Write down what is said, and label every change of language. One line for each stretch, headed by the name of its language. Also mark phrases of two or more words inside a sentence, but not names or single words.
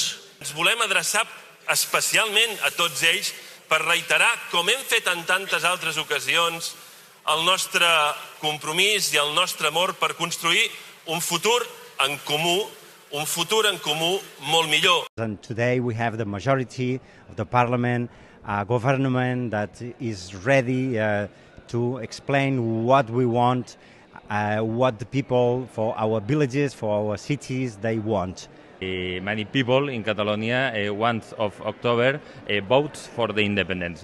Catalan: Ens volem adreçar especialment a tots ells per reiterar, com hem fet en tantes altres ocasions, el nostre compromís i el nostre amor per construir un futur en comú molt millor.
English: And today we have the majority of the parliament, a government that is ready to explain what we want, what the people for our villages, for our cities, they want. Many people in Catalonia, 1 of October, vote for the independence.